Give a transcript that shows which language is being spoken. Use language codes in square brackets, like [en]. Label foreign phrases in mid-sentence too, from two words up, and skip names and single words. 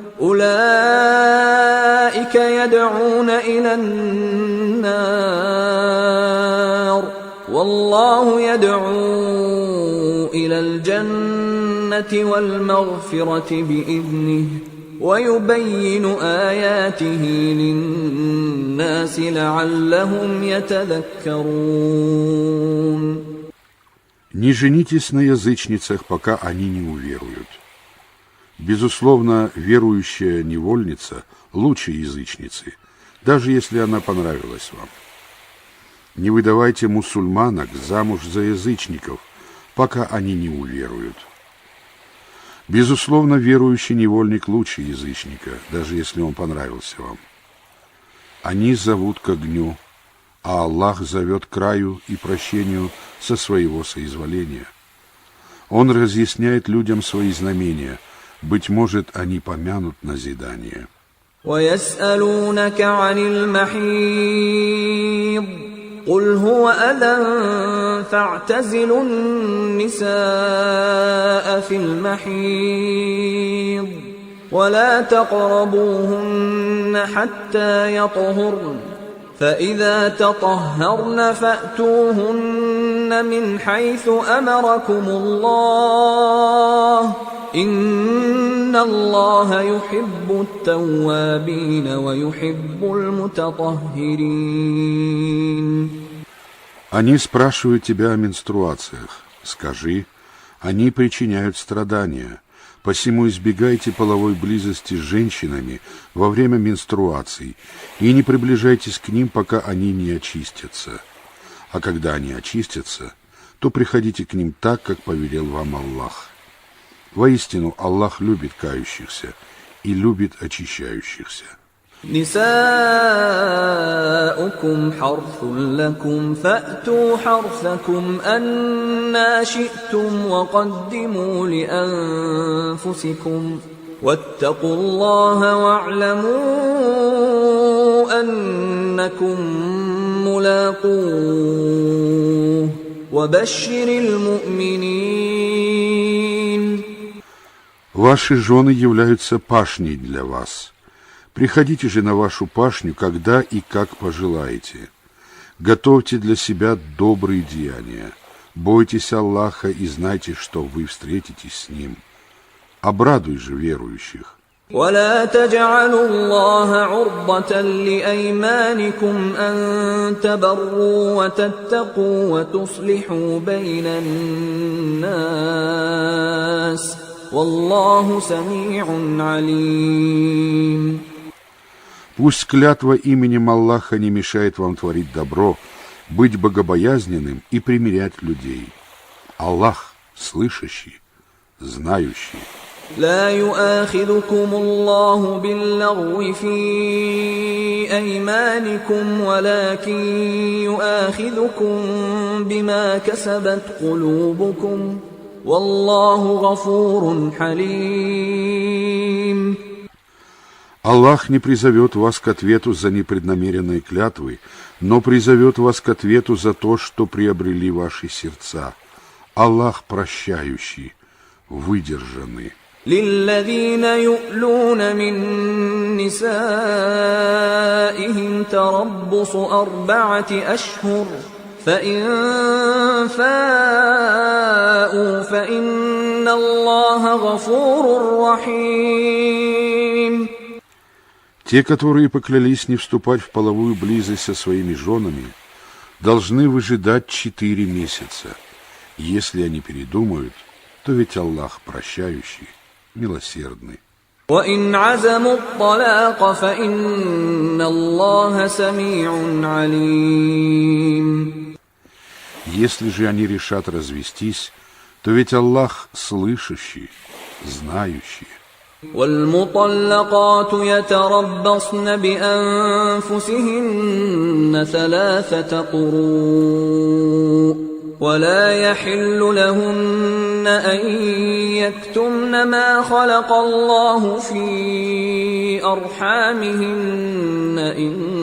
[ar] أولئك يدعون إلى النار والله يدعو إلى الجنة والمغفرة بإذنه ويبين آياته للناس لعلهم يتذكرون. [ru] Не женитесь на язычницах, пока они не уверуют. Безусловно, верующая невольница лучше язычницы, даже если она понравилась вам. Не выдавайте мусульманок замуж за язычников, пока они не уверуют. Безусловно, верующий невольник лучше язычника, даже если он понравился вам. Они зовут к огню, а Аллах зовет к раю и прощению со своего соизволения. Он разъясняет людям свои знамения, быть может, они помянут назидание. [ar] ويسألونك عن المحيض قل هو أذى فاعتزلوا النساء في المحيض ولا تقربوهن حتى يطهرن فإذا تطهرن فأتوهن من حيث أمركم الله إن الله يحب التوابين ويحب المتطهرين. [ru] Они спрашивают тебя о менструациях. Скажи, они причиняют страдания, посему избегайте половой близости с женщинами во время менструаций и не приближайтесь к ним, пока они не очистятся. А когда они очистятся, то приходите к ним так, как повелел вам Аллах. Воистину, Аллах любит кающихся и любит очищающихся. [ar] نساؤكم حرث لكم فأتوا حرثكم أنى شئتم وقدموا لأنفسكم واتقوا الله واعلموا أنكم ملاقوه وبشر المؤمنين. [ru] Ваши жены являются пашней для вас. Приходите же на вашу пашню, когда и как пожелаете. Готовьте для себя добрые деяния. Бойтесь Аллаха и знайте, что вы встретитесь с Ним. Обрадуй же верующих. [ar] ولا تجعلوا الله عرضة لأيمانكم أن تبروا وتتقوا وتصلحوا بين الناس والله سميع عليم. [ru] Пусть клятва именем Аллаха не мешает вам творить добро, быть богобоязненным и примирять людей. Аллах слышащий, знающий. [ar] لا يؤاخذكم الله باللغو في أيمانكم ولكن يؤاخذكم بما كسبت قلوبكم والله غفور حليم. [ru] Аллах не призовет вас к ответу за непреднамеренные клятвы, но призовет вас к ответу за то, что приобрели ваши сердца. Аллах прощающий, выдержанный. [ar] للذين يؤلون من نسائهم تربص 4 أشهر فإن فاءوا فإن الله غفور رحيم. [ru] Те, которые поклялись не вступать в половую близость со своими женами, должны выжидать 4 месяца. Если они передумают, то ведь Аллах прощающий, милосердный. [ar] وإن عزموا الطلاق فإن الله سميع عليم. [ru] Если же они решат развестись, то ведь Аллах слышащий, знающий. [ar] والمطلقات يتربصن بأنفسهن 3 قروء ولا يحل لهن أن يكتمن ما خلق الله في أرحامهن إن